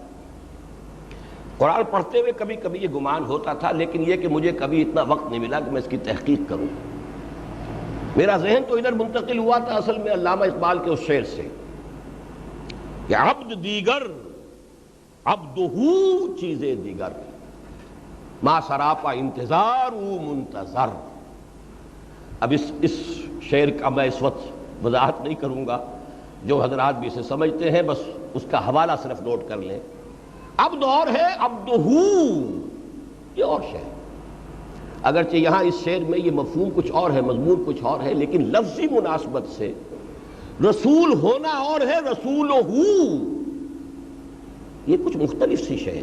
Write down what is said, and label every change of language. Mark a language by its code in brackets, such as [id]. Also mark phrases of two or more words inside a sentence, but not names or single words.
[ur] قرآن پڑھتے ہوئے کبھی کبھی یہ گمان ہوتا تھا، لیکن یہ کہ مجھے کبھی اتنا وقت نہیں ملا کہ میں اس کی تحقیق کروں۔ میرا ذہن تو ادھر منتقل ہوا تھا اصل میں علامہ اقبال کے اس شعر سے کہ [fa] عبد دیگر عبدہو چیزیں دیگر، ما سراپا انتظار منتظر۔ [ur] اب اس شعر کا میں اس وقت وضاحت نہیں کروں گا، جو حضرات بھی اسے سمجھتے ہیں بس اس کا حوالہ صرف نوٹ کر لیں۔ عبد اور ہے، عبدہو یہ اور شے ہے، اگرچہ یہاں اس شعر میں یہ مفہوم کچھ اور ہے، مضمون کچھ اور ہے، لیکن لفظی مناسبت سے رسول ہونا اور ہے، رسولہ یہ کچھ مختلف سی شے ہے۔